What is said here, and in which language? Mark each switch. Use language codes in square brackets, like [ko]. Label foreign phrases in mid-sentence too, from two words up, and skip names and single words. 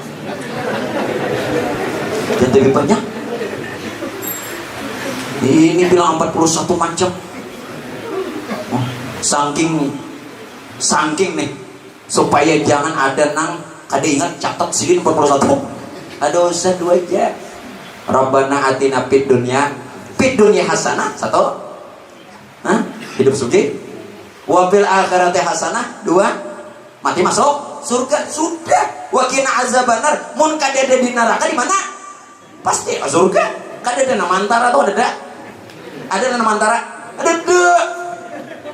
[bjn] Dan lebih banyak. Ini bilang 41 macam. Saking nih supaya jangan ada nang kada ingat catat sini 41. Ada usah 2 aja. [ar] ربنا آتنا في الدنيا حسنة 1. [bjn] Hidup sugih. [ar] وفي الآخرة حسنة 2. [bjn] Mati masuk surga sudah. [ar] وقنا عذاب النار. [bjn] Mun kada ada di neraka di mana? Pasti surga. Kada ada nama antara atau ada? Ada nama antara? Ada 2.